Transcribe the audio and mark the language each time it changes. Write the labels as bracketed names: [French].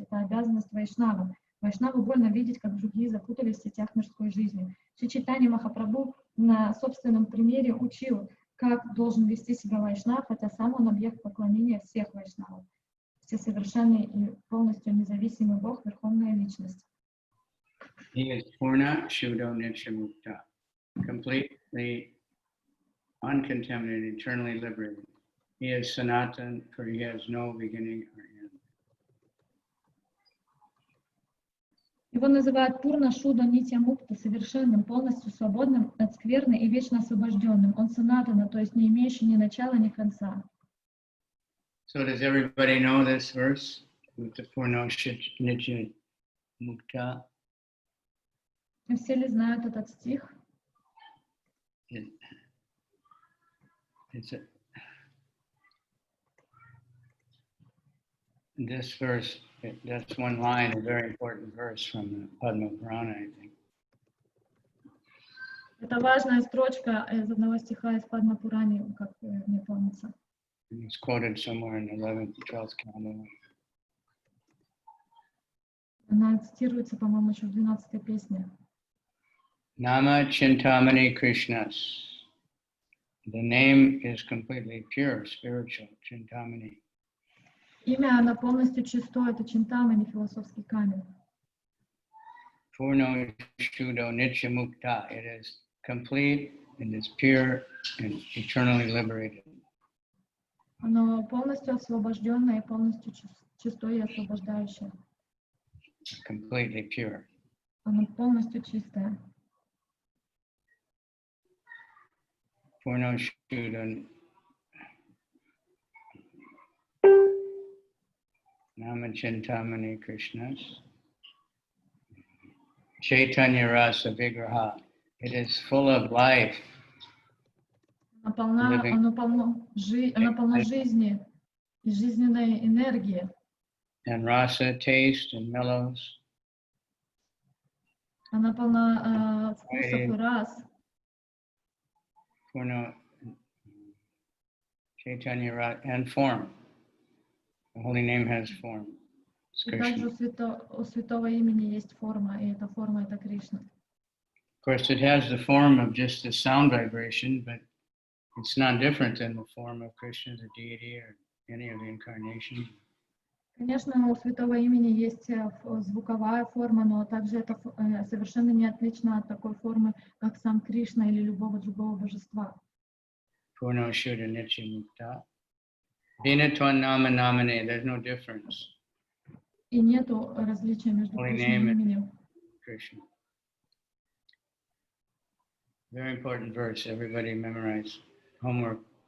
[Russian] Это обязанность Вайшнава. Вайшнаву больно видеть, как другие запутались в сетях мирской жизни. Шри Чайтанья Махапрабху на собственном примере учил, как должен вести себя Вайшнав, хотя сам он объект поклонения всех Вайшнавов. Всесовершенный и полностью независимый Бог, Верховная Личность. [English] He is Purna Shuddha Nitya-mukta, completely uncontaminated, eternally liberated. He is Sanatan, for he has no beginning or end. [Russian] Его называют Пурна Шуда Нитья Мукта, совершенным, полностью свободным от скверны и вечно освобожденным. Он санатана, то есть не имеющий ни начала, ни конца. [English] So does everybody know this verse? [Sanskrit] Purna Nitya Mukta. [Russian] Все ли знают этот стих? [English] This verse, that's one line, a very important verse from the Padma Purana, I think. [Russian] Это важная строчка из одного стиха из Падма Пурани, как мне помнится. [English] It's quoted somewhere in the 11th, 12th canto. [Russian] Она цитируется, по-моему, еще в 12-й песне. [Sanskrit] Nama Chintamani Krishnas. [English] The name is completely pure, spiritual, Chintamani. [Russian] Имя, оно полностью чистое, это Чинтамани, философский камень. [Sanskrit] Purno Shuddho Nitya Mukta. [English] It is complete, it is pure, and eternally liberated. [Russian] Оно полностью освобожденное и полностью чистое и освобождающее. [English] Completely pure. [Russian] Оно полностью чистое. [Sanskrit] Purno Shuddha Nama Chintamani Krishnas. Chaitanya Rasa Vigraha. [English] It is full of life. [Russian] Оно полно жизни и жизненной энергии. [English] And rasa, taste, and mellows. [Russian] Она полна вкусов и рас. [Sanskrit] Purna Chaitanya Rasa, [English] and form. The holy name has form. It's [Russian] И также [English] Krishna. [Russian] у святого имени есть форма, и эта форма — это Кришна. [English] Of course, it has the form of just a sound vibration, but it's not different than the form of Krishna, the deity, or any of the incarnations. [Russian] Конечно, у святого имени есть звуковая форма, но также это совершенно не отлично от такой формы, как сам Кришна или любого другого божества. [Sanskrit] Purno Shuddha Nitya Mukta. Vinatwan Nama Namane, [English] there's no difference. [Russian] И нету различия между [English] Holy [Russian] Кришной и [English] name [Russian] именем. [English] Krishna. Very important verse, everybody memorize. Homework.